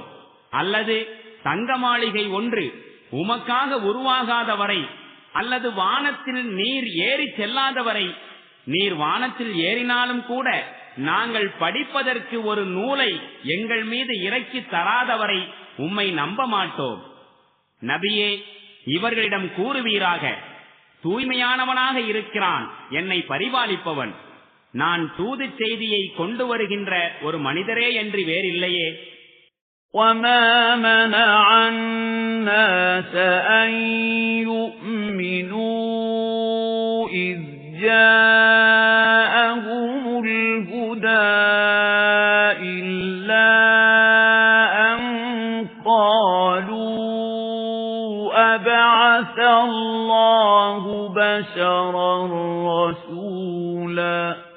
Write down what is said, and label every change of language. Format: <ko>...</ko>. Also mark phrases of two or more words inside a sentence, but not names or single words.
<ta>அல்லது தங்க மாளிகை ஒன்று உமக்காக உருவாகாதவரை அல்லது வானத்தில் நீர் ஏறி செல்லாதவரை, நீர் வானத்தில் ஏறினாலும் கூட நாங்கள் படிப்பதற்கு ஒரு நூலை எங்கள் மீது இறக்கி தராதவரை உம்மை நம்ப மாட்டோம். நபியே, இவர்களிடம் கூறுவீராக, தூய்மையானவனாக இருக்கிறான் என்னை பரிபாலிப்பவன். நான் தூது செய்தியை கொண்டு வருகின்ற ஒரு மனிதரே என்று வேறில்லையே.</ta> <ar>وَمَا مَنَعَ النَّاسَ أَن يُؤْمِنُوا إِذْ جَاءَهُمُ الْهُدَى إِلَّا أَن قَالُوا أَبَعَثَ اللَّهُ بَشَرًا رَّسُولًا</ar>